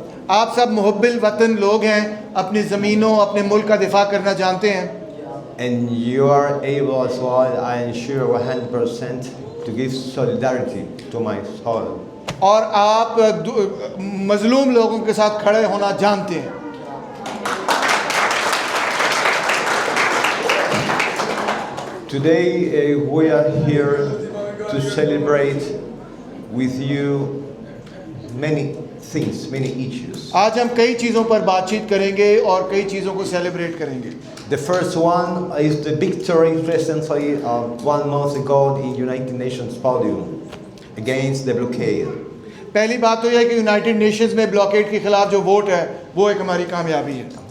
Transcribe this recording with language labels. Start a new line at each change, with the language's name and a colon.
Hindi: आप सब मुहब्बिल वतन लोग हैं, अपनी ज़मीनों, अपने मुल्क का दिफा करना जानते हैं.
English: And you are able as well, I ensure 100% to give solidarity to my soil.
Hindi: और आप मजलूम लोगों के साथ खड़े होना जानते हैं.
English: Today we are here to celebrate with you many things, many issues.
Hindi: आज हम कई चीज़ों पर बातचीत करेंगे और कई चीज़ों को सेलिब्रेट करेंगे.
English: The first one is the victory recently 1 month ago in United Nations podium against the blockade.
Hindi: पहली बात तो यह है कि यूनाइटेड नेशंस में ब्लॉकेड के खिलाफ जो वोट है वो एक हमारी कामयाबी है.